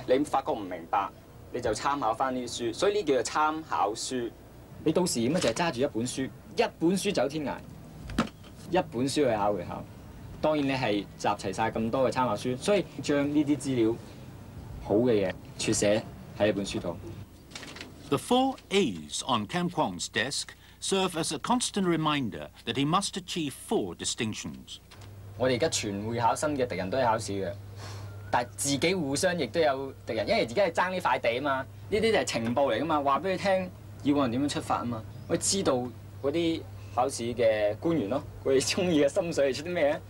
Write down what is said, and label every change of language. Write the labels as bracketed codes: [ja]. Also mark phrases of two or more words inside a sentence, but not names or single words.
[yue] 你發覺唔明白，你就參考翻呢啲書，所以呢叫做參考書。你到時咁啊就係揸住一本書走天涯，一本書去考會考。當然你係集齊晒咁多嘅參考書，所以將呢啲資料好嘅嘢撮寫喺一本書度。 [en] The 4 A's on Kam Kwong's desk serve as a constant reminder that he must achieve 4 distinctions. [yue] 我哋而家全會考生嘅敵人都係考試嘅，但係自己互相亦都有敵人，因為而家係爭呢塊地啊嘛。呢啲就係情報嚟噶嘛，話俾佢聽以往人點樣出發啊嘛。我知道嗰啲考試嘅官員咯，佢哋中意嘅心水係出啲咩咧？